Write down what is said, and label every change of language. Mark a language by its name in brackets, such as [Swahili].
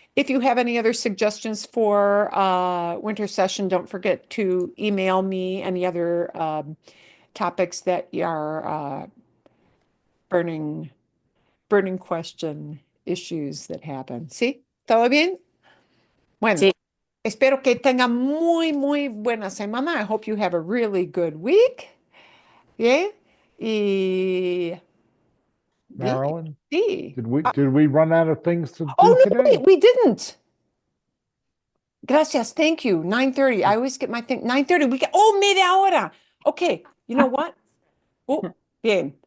[English] If you have any other suggestions for winter session, don't forget to email me any other topics that are burning question issues that happen. [Spanish] ¿Sí? ¿Todo bien? Bueno, Sí. espero que tengan muy buena semana. [English] I hope you have a really good week. Yeah. Y Marilyn, [Spanish] sí. [English] did we run out of things to Oh, do no, today? we didn't. Gracias, thank you. 9:30. I always get my thing. 9:30. Media hora. Okay, you know what? Oh, bien.